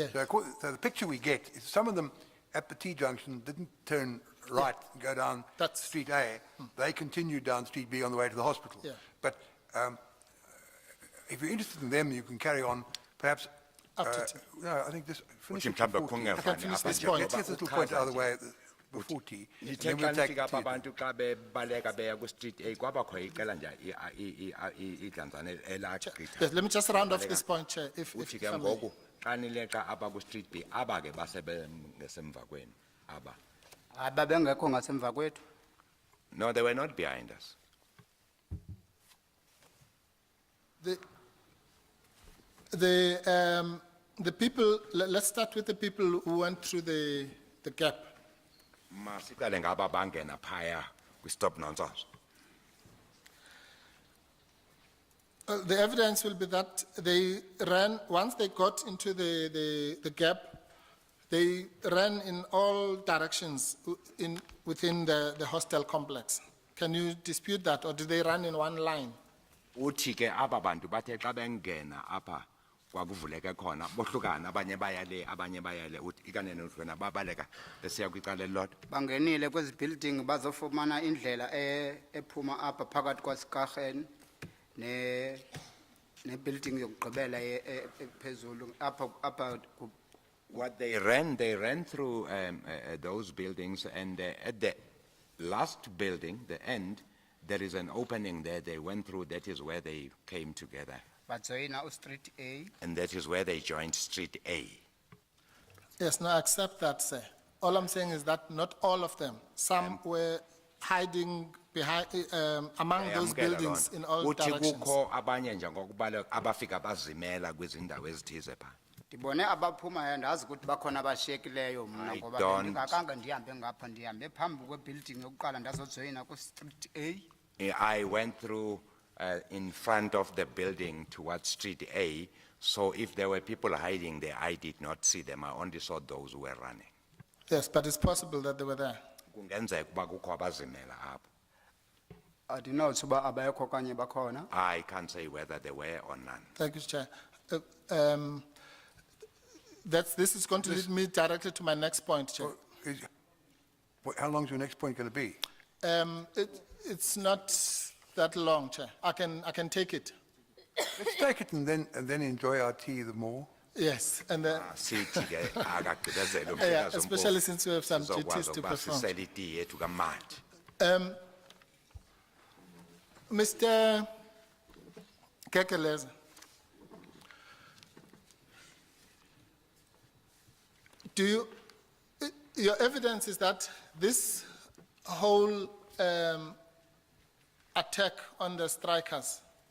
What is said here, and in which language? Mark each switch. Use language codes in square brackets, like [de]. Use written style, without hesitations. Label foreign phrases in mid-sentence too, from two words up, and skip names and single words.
[en] So the picture we get is some of them at the T-junction didn't turn right and go down That's- Street A. They continued down Street B on the way to the hospital. Yeah. But if you're interested in them, you can carry on perhaps. After tea. No, I think this. finish [xh] Uthi [en] it [xh] mhlawumbe [en] before tea. [xh] kungevani [en] finish [xh] apha [en] this [xh] nje [en] point. Let's get this little point out of the way before tea. and [xh] Nithe [en] then [xh] xa [en] we'll take [xh] nifika apha [en] tea. [xh] abantu xa bebaleka beya ku-Street A kwabakho iqela nje idlanzana elagqitha. [en] Yes, let me just round off this point, Chair, if [xh] Uthi ke [en] I may. [xh] ngoku xa nileqa apha ku-Street B aba ke basebengesemva kwenu aba. Hayi babengekho ngasemva kwethu. [en] No, they were not behind us. The people, let's start with the people who went through the gap. [xh] Masiqale ngaba bangena phaya kwi- [en] stop nonsense. The evidence will be that they ran, once they got into the gap, they ran in all directions within the hostel complex. Can you dispute that, or did they run in one line? [xh] Uthi ke aba bantu bathe xa bengena apha kwakuvuleke khona bohlukana abanye bayale abanye bayale uthi ikanene wena babaleka besiya kwicala elilodwa. Bangenile kwezi building bazofumana indlela ephuma apha phakathi kwaSkarhen ne building yokugqibela ephezulu apha [en] What they ran through those buildings, and at the last building, the end, there is an opening there. They went through. That is where they came together, [xh] bajoyina uStreet A. [en] and that is where they joined Street A. Yes, no, I accept that, sir. All I'm saying is that not all of them. Some were hiding behind, among those [xh] Ayamkela loo [en] buildings [xh] nto. [en] in all [xh] Uthi [en] directions. [xh] kukho abanye nje ngokubaleka abafika bazimela kwizindawo ezithize phaa. Ndibone abaphumayo andazi ukuthi bakhona abashiyekileyo mna [en] I [xh] ngoba [en] don't- [xh] bendingakanga ndihambe ngapha ndihambe phambi kwebuilding yokuqala ndazojoyina kuStreet A. [en] I went through in front of the building towards Street A, so if there were people hiding there, I did not see them. I only saw those who were running. Yes, but it's possible that they were there. [xh] Kungenzeka ukuba kukho abazimela apho. Andinothi uba abekho okanye bakhona. [en] I can't say whether they were or none. Thank you, Chair. This is going to lead me directly to my next point, Chair. How long is your next point going to be? It's not that long, Chair. I can take it. Let's take it and then enjoy our tea the more. Yes, and then, [xh] Sithi ke akagqibezele [en] yeah, [xh] umhlekazi [en] especially since we have some [xh] Sizokwazi [en] duties to [xh] ukuba [en] perform. [xh] sisele itiye yethu kamandi. [en] Mr. Kekeleza, your evidence is that this whole attack on the strikers.